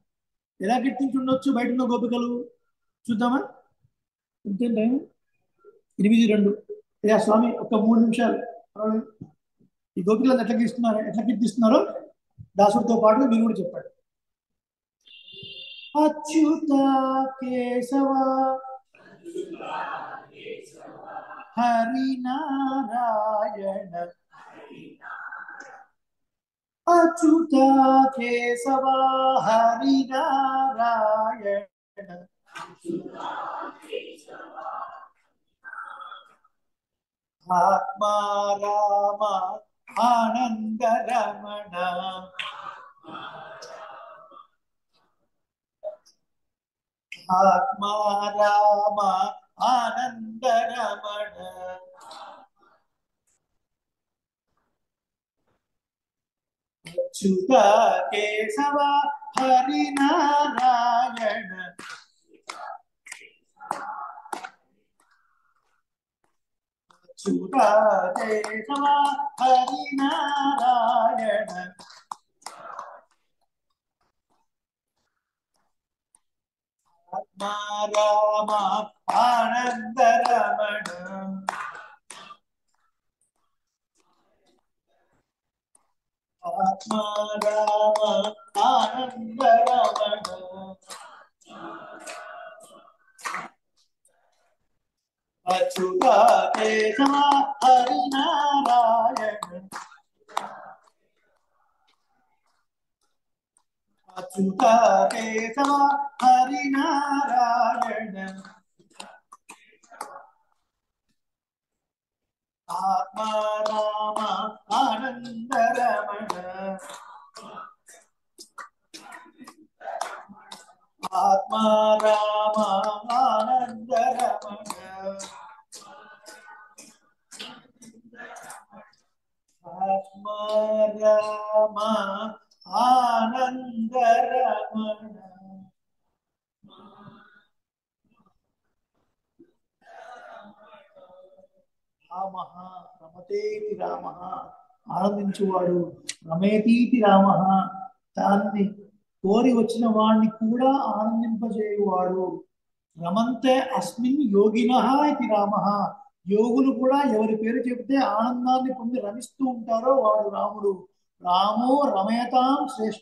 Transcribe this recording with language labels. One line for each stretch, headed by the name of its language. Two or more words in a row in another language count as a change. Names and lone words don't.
Telugu: ఎలా కీర్తించి ఉండొచ్చు బయట ఉన్న గోపికలు? చూద్దామా? ఇంకేం టైం? 8:02. అయ్యా స్వామి ఒక 3 నిమిషాలు. ఈ గోపికలను ఎట్లా కీర్తిస్తున్నారో దాసుడితో పాటు మీరు కూడా చెప్పండి.
Hindi: अच्युत केशव हरि नारायण अच्युत केशव हरि नारायण आत्मा राम आनंद रमण आत्मा राम आनंद रमण अच्युत केशव हरि नारायण अच्युत केशव हरि नारायण आत्मा राम आनंद रमण आत्मा राम आनंद रमण अच्युत केशव हरि नारायण अच्युत केशव हरि नारायण आत्मा राम आनंद रमण आत्मा राम आनंद रमण आत्मा राम आनंद रमण
Telugu: రామ రమతేతి రామ ఆనందించువాడు రమేతీతి రామ దాన్ని కోరి వచ్చిన వాణ్ణి కూడా ఆనందింపజేయువాడు
Sanskrit: రమంతే అస్మిన్ యోగినః
Telugu: ఇది రామ యోగులు కూడా ఎవరి పేరు చెబితే ఆనందాన్ని పొంది రమిస్తూ ఉంటారో వాడు రాముడు
Sanskrit: రామో రమయతాం శ్రేష్ఠ